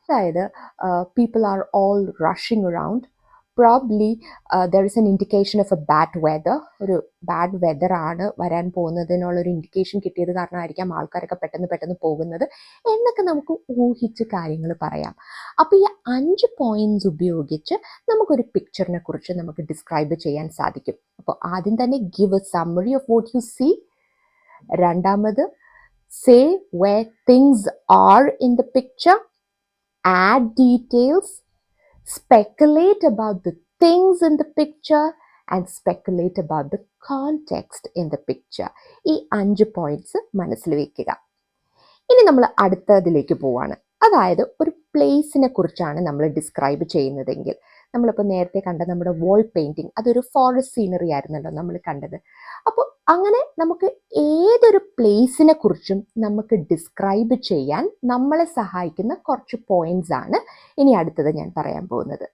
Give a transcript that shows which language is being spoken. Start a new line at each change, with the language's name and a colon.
Malayalam: അതായത്
English: people are all rushing around, probably there is an indication of a bad weather,
Malayalam: ഒരു bad whether ആണ് വരാൻ പോകുന്നതിനുള്ളൊരു indication കിട്ടിയത് കാരണമായിരിക്കാം ആൾക്കാരൊക്കെ പെട്ടെന്ന് പോകുന്നത് എന്നൊക്കെ നമുക്ക് ഊഹിച്ച് കാര്യങ്ങൾ പറയാം. അപ്പോൾ ഈ 5 പോയിന്റ്സ് ഉപയോഗിച്ച് നമുക്കൊരു പിക്ചറിനെ കുറിച്ച് നമുക്ക് ഡിസ്ക്രൈബ് ചെയ്യാൻ സാധിക്കും. അപ്പോൾ ആദ്യം തന്നെ
English: Give a summary of what you see.
Malayalam: രണ്ടാമത്
English: say where things are in the picture, add details, speculate about the things in the picture and speculate about the context in the picture.
Malayalam: ഈ 5 points മനസ്സിൽ വെക്കുക. ഇനി നമ്മൾ അടുത്തതിലേക്ക് പോവാണ്. അതായത് ഒരു പ്ലേസിനെ കുറിച്ചാണ് നമ്മൾ ഡിസ്ക്രൈബ് ചെയ്യുന്നതെങ്കിൽ, നമ്മളിപ്പോൾ നേരത്തെ കണ്ട നമ്മുടെ വാൾ പെയിൻറ്റിങ്, അതൊരു ഫോറസ്റ്റ് സീനറി ആയിരുന്നല്ലോ നമ്മൾ കണ്ടത്. അപ്പോൾ അങ്ങനെ നമുക്ക് ഏതൊരു പ്ലേസിനെ കുറിച്ചും നമുക്ക് ഡിസ്ക്രൈബ് ചെയ്യാൻ നമ്മളെ സഹായിക്കുന്ന കുറച്ച് പോയിന്റ്സ് ആണ് ഇനി അടുത്തത് ഞാൻ പറയാൻ പോകുന്നത്.